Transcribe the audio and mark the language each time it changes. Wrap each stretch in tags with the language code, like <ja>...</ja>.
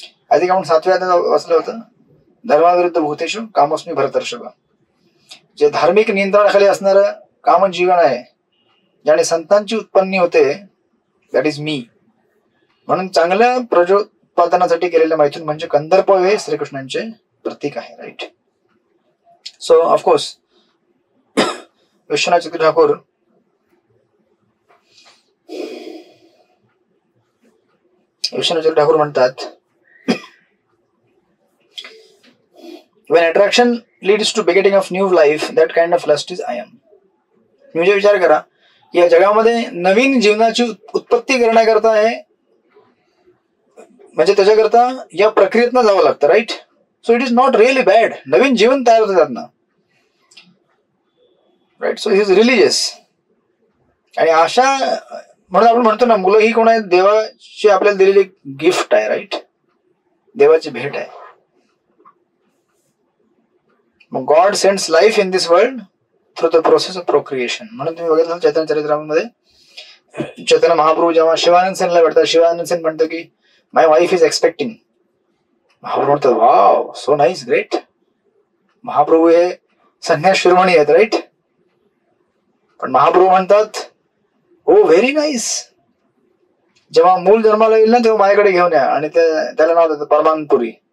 <mr>आधी आपण 7व्या अध्यायात वाचलं होतं,</mr> <sa>धर्माविरुद्ध भूतेषु कामोस्मी भरतर्षभ.</sa> <mr>जे धार्मिक नियंत्रणाखाली असणारं काम जीवन आहे, ज्याने संतांची उत्पन्नी होते,</mr> <en>That is me.</en> <mr>म्हणून चांगल्या प्रजोत्पादनासाठी केलेले मैथुन म्हणजे कंदर्प हे श्रीकृष्णांचे प्रतीक आहे, राईट.</mr> <en>So of course Vishwanath चतुर्थ ठाकूर म्हणतात, when attraction leads to begetting of new life, that kind of lust is I am.</en> <mr>म्हणजे विचार करा, या जगामध्ये नवीन जीवनाची उत्पत्ती करण्याकरता आहे, म्हणजे त्याच्याकरता या प्रक्रियेतनं जावं लागतं, right.</mr> <en>So it is not really bad.</en> <mr>नवीन जीवन तयार होतं त्यातनं,</mr> <en>Right. So is religious.</en> <mr>आणि अशा म्हणून आपण म्हणतो ना, मुलं ही कोण आहे? देवाची आपल्याला दिलेली गिफ्ट आहे, राईट. देवाची भेट आहे.</mr> <en>मग God sends life in this world through the process of procreation.</en> <mr>म्हणून तुम्ही बघितलं चैतन्य चरित्रामध्ये चैतन्य महाप्रभू जेव्हा शिवानंद सेनला भेटतात, शिवानंद सेन म्हणतो की</mr> <en>My wife is expecting.</en> <mr>महाप्रभू म्हणतात</mr> <en>Wow, so nice, great.</en> <mr>Mahaprabhu हे संन्यास शिरोमणी आहेत, राईट. पण महाप्रभू म्हणतात हो</mr> <en>very nice,</en> <mr>जेव्हा मूल जन्माला येईल ना तेव्हा माझ्याकडे घेऊन या, आणि त्याला नाव देतात परमानपुरी.</mr>